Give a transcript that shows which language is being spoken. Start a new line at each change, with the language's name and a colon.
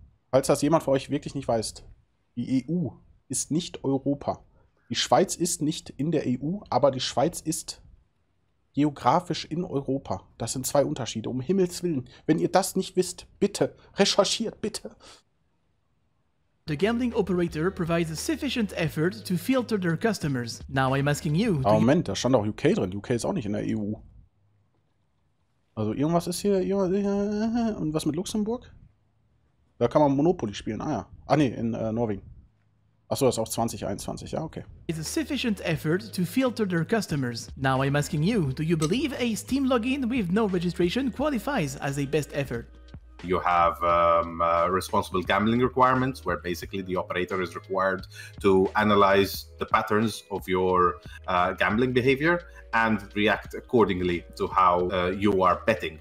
German: Falls das jemand von euch wirklich nicht weiß, die EU ist nicht Europa. Die Schweiz ist nicht in der EU, aber die Schweiz ist geografisch in Europa. Das sind zwei Unterschiede, um Himmels Willen. Wenn ihr das nicht wisst, bitte, recherchiert, bitte.
English: The gambling operator provides a sufficient effort to filter their customers. Now I'm asking you.
German: Aber Moment, da stand auch UK drin. UK ist auch nicht in der EU. Also irgendwas ist hier. Und was mit Luxemburg? Da kann man Monopoly spielen. Ah ja. Ah nee, in Norwegen. Achso, das ist auch 2021. Ja, okay.
English: It's a sufficient effort to filter their customers. Now I'm asking you, do you believe a Steam login with no registration qualifies as a best effort? You have responsible gambling requirements, where basically the operator is required to analyze the patterns of your gambling behavior and react accordingly to how you are betting.